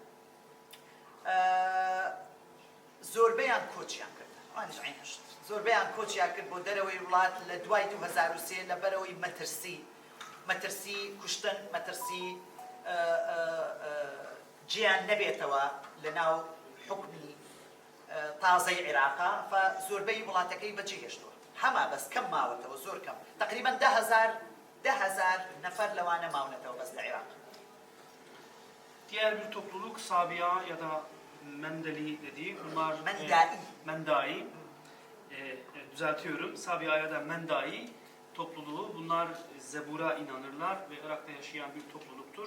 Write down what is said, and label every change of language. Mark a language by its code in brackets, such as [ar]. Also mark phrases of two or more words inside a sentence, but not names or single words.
[ckb] زۆربەیان کۆچیان کرد زۆربەیان کۆچیان کرد بۆ دەرەوەی وڵات لە دوای 2003 لەبەرەوەی مەترسی کوشتن مەترسی گیان نەبێتەوە لە ناو حکمی تازەی عێراقا زۆربەی وڵاتەکەی بەجێهێشتووە هەما بەس کەم ماوەتەوە زۆر کەم تقریبا 10,000 نەفەر لەوانە ماونەتەوە بەس لە عێراق. [tr] Diğer bir topluluk Sabiha ya da Mendeli dediği bunlar Mendai. Düzeltiyorum. Sabiha ya da Mendai topluluğu bunlar Zebur'a inanırlar ve Irak'ta yaşayan bir topluluktur.